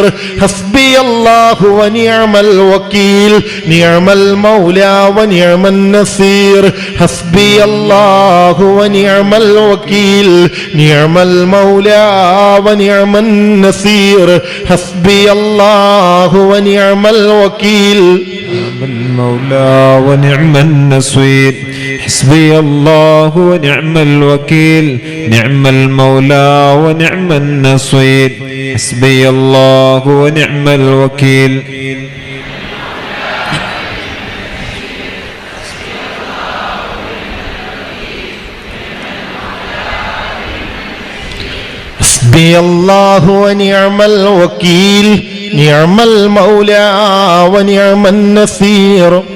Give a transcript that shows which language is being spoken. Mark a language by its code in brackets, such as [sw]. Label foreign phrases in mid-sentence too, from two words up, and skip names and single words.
[ar] حسبي الله ونعم الوكيل، نعم المولى ونعم النصير. حسبي الله ونعم الوكيل، نعم المولى ونعم النصير. حسبي الله ونعم الوكيل، نعم المولى ونعم النصير. حسبي الله ونعم الوكيل نعم المولى ونعم النصير حسبي الله ونعم الوكيل حسبي الله ونعم الوكيل نعم المولى ونعم النصير.